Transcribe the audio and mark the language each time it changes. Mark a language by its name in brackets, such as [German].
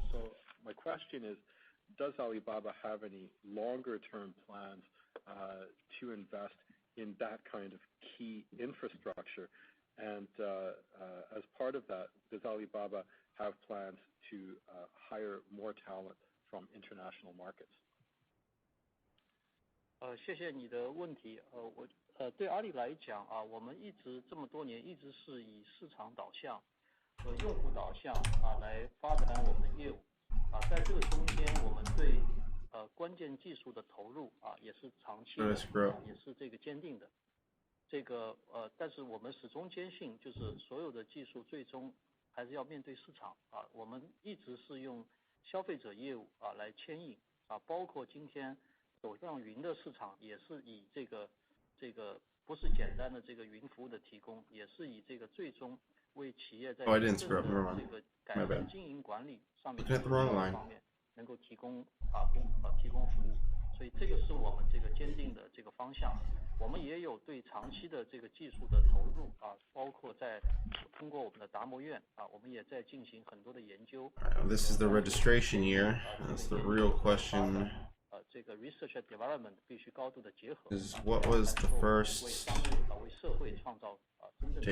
[English] So my question is, does Alibaba have any longer-term plans to invest in that kind of key infrastructure? And as part of that, does Alibaba have plans to hire more talent from international markets? [Chinese] 谢谢你的问题。对阿里来讲我们一直这么多年一直是以市场导向和用户导向来发展我们的业务在这个中间，我们对关键技术的投入也是长期的，也是这个坚定的。这个但是我们始终坚信，就是所有的技术最终还是要面对市场我们一直是用消费者业务来牵引包括今天走向云的市场，也是以这个不是简单的这个云服务的提供，也是以这个最终为企业在真正的这个改善经营管理上面方面能够提供服务，所以这个是我们这个坚定的这个方向。我们也有对长期的这个技术的投入包括在通过我们的达摩院我们也在进行很多的研究。 [English] This is the registration year. That's the real question. [Chinese] 这个 [English] research and development [Chinese] 必须高度的结合。 [English] Is what was the first [Chinese] 为商业为社会创造真正的